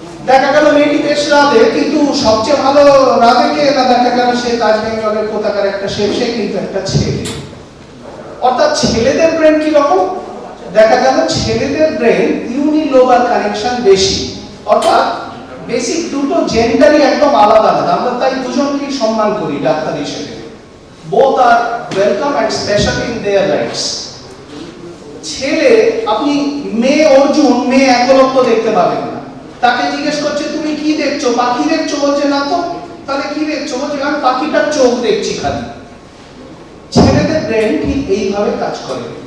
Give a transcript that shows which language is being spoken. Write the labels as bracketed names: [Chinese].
[Bangla] দেখা গেল মেয়েটি বেশ রাধে, কিন্তু সবচেয়ে ভালো রাধে কে না, দেখা গেল সে তাজ বেঙ্গলের কোথাকার একটা শেফ, সে কিন্তু একটা ছেলে। অর্থাৎ ছেলেদের ব্রেন কি রকম? দেখা গেল ছেলেদের ব্রেন ইউনিলোবার কানেকশন বেশি, অর্থাৎ বেসিক দুটো জেন্ডারই একদম আলাদা আলাদা। আমরা তাই দুজনকেই সম্মান করি ডাক্তার হিসেবে। [English] both are welcome and special in their rights. [Bangla] ছেলে, আপনি মেয়ে অর্জুন, মেয়ে একলব্য দেখতে পাবেন না। তাকে জিজ্ঞেস করছে তুমি কি দেখছো? পাখি দেখছো? বলছে না তো। তাহলে কি দেখছো? বলছে আমি পাখিটার চোখ দেখছি খালি। ছেলেদের ব্রেন ঠিক এইভাবে কাজ করে।